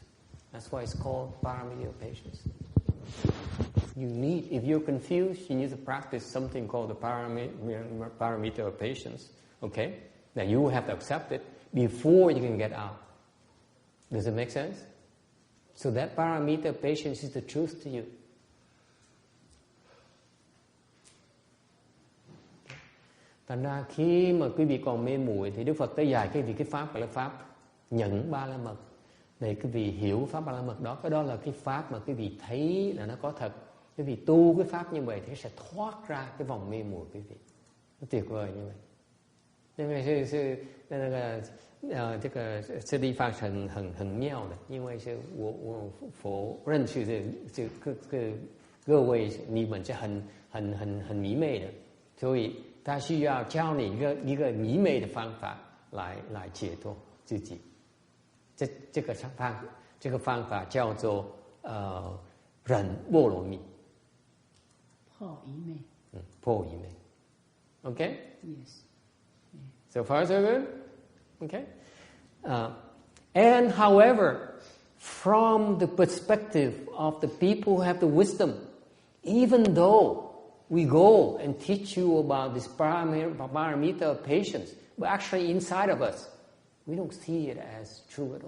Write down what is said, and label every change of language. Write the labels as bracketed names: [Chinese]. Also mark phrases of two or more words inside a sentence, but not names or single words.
[English] That's why it's called paramita of patience. If you're confused, you need to practice something called the paramita of patience. Okay, that you have to accept it before you can get out. Does it make sense? So that paramita of patience is the truth to you. [Vietnamese] Thành ra khi mà quý vị còn mê muội thì Đức Phật tới dạy cái pháp gọi là pháp nhẫn ba la mật. Để quý vị hiểu pháp ba la mật đó, cái đó là cái pháp mà quý vị thấy là nó có thật. Quý vị tu cái pháp như vậy thì sẽ thoát ra cái vòng mê muội quý vị. Nó tuyệt vời như vậy. Nên là [Chinese] 这个这地方很妙的，因为是我认识这个各位你们是很迷昧的，所以他需要教你一个迷昧的方法来解脱自己。这个方法叫做忍波罗蜜。破疑昧。破疑昧。Okay? [English] Yes. So far so good? Okay? And however, from the perspective of the people who have the wisdom, even though we go and teach you about this paramita of patience, but actually inside of us, we don't see it as true at all.